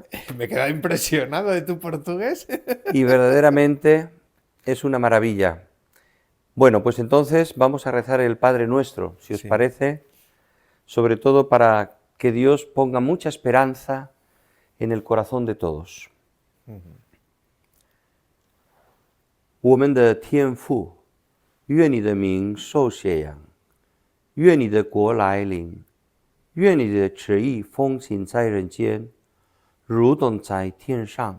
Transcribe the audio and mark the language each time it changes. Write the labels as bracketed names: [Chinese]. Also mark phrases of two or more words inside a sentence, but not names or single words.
[Spanish] Me he quedado impresionado de tu portugués. y verdaderamente es una maravilla. Bueno, pues entonces vamos a rezar el Padre Nuestro, si os Sí. parece, sobre todo para que Dios ponga mucha esperanza en el corazón de todos. [Chinese] 我们的天父，愿你的名受显扬，愿你的国来临，愿你的旨意奉行在人间，如同在天上。